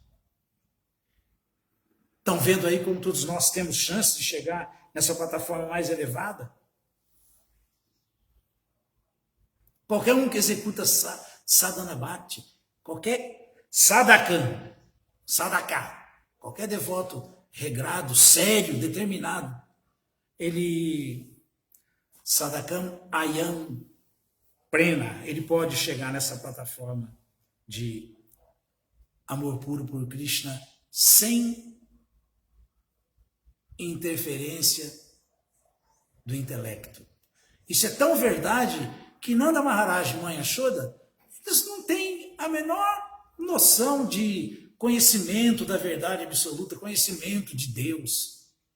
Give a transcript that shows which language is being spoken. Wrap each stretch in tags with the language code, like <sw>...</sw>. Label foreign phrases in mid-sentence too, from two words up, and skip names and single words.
<pt>Estão vendo aí como todos nós temos chance de chegar nessa plataforma mais elevada? Qualquer um que executa</pt> <sa>साधन भक्ति,</sa> <pt>qualquer sadhaka, qualquer devoto regrado, sério, determinado, ele</pt> <sa>साधकम् अयम् प्रेन,</sa> <pt>ele pode chegar nessa plataforma de amor puro por Krishna sem interferência do intelecto. Isso é tão verdade que Nanda Maharaj e Mãe Yashoda, Eles não têm a menor noção de conhecimento da verdade absoluta, conhecimento de Deus.</pt>